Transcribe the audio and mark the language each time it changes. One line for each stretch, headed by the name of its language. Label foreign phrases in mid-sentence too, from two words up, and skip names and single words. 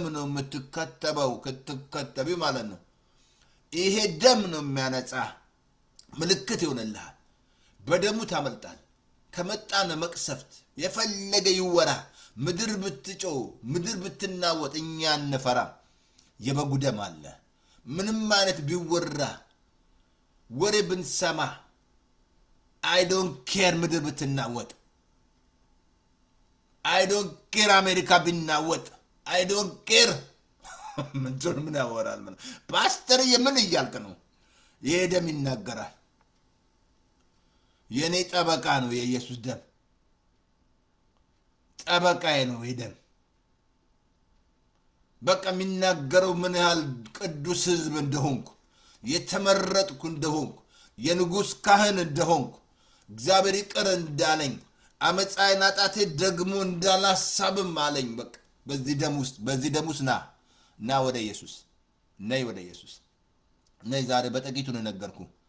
Amharic: ነው የምትከተበው ክትከተቢ ማለት ነው። ይሄ ደም ነው የሚያነጻ ምልክት ይሆንልሃል። በደሙ ታመልጣል። ከመጣነ መቅሰፍት የፈለገ ይወራ ምድር ብትጮ ምድር ብትናወጥ እኛ እንፈራ። የበጉ ደም አለ። ምንም አይነት ቢወራ ወሬ ብንሰማ
English: I don't care
Amharic: ምድር ብትናወጥ
English: I don't care
Amharic: አሜሪካ ቢናወጥ
English: I don't care
Amharic: ምን ያወራል ምን ፓስተር የምን እያልክ ነው? ይሄ ደም ይናገራል። የኔ ጠበቃ ነው የኢየሱስ ደም ጠበቃዬ ነው። ይሄ ደም በቃ የሚናገረው ምን ያህል ቅዱስ ሕዝብ እንደሆንኩ የተመረጥኩ እንደሆንኩ የንጉስ ካህን እንደሆንኩ እግዚአብሔር ይቅር እንዳለኝ አመጻይና ጣቴ ደግሞ እንዳላሳብም አለኝ። በቃ በዚህ ደም ውስጥ ና ወደ ኢየሱስ ነይ ወደ ኢየሱስ ነይ። ዛሬ በጥቂቱ ነው ነገርኩ።